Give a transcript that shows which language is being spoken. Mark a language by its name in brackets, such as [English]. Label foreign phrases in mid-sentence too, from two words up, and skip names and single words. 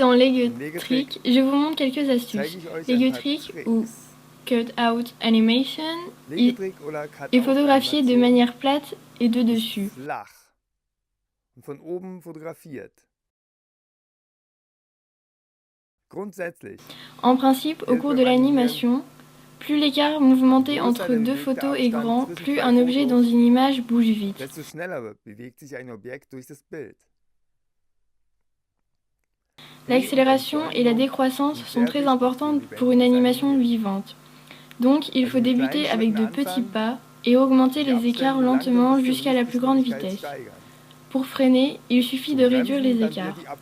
[French] dans [German] im [French] Legetrick, je vous montre quelques [German] zeige [French] astuces. [German] ich euch ein paar [French] Legetrick ou [German] Tricks. [English] Cut-out Animation [German] Legetrick oder [French] est photographié de [German] Cut-out-Animation [French] manière plate et de [German] ist [French] dessus. [German] flach und von oben fotografiert. Grundsätzlich, [French] En principe, au cours de l'animation, plus l'écart mouvementé entre deux photos est grand, plus un objet dans une image bouge vite. [German] desto schneller bewegt sich ein Objekt durch das Bild. [French] L'accélération et la décroissance sont très importantes pour une animation vivante. Donc il faut débuter avec de petits pas et augmenter les écarts lentement jusqu'à la plus grande vitesse. Pour freiner, il suffit de réduire les écarts.